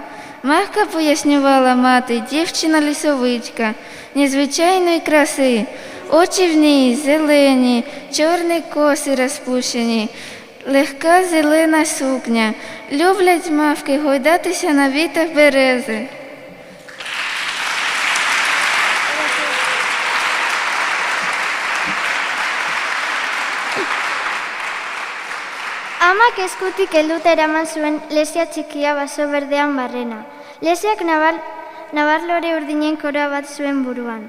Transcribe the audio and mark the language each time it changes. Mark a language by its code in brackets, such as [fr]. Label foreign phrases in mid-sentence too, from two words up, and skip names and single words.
[uk] Мавка, пояснювала мати, дівчина-лісовичка, незвичайної краси. Очі в ній зелені, чорні коси розпущені, легка зелена сукня. Люблять мавки гойдатися на вітах берези. [eu] Amak eskutik helduta eraman zuen Lesia txikia baso berdean barrena. Lesiak nabarlore urdinen koroa bat zuen buruan.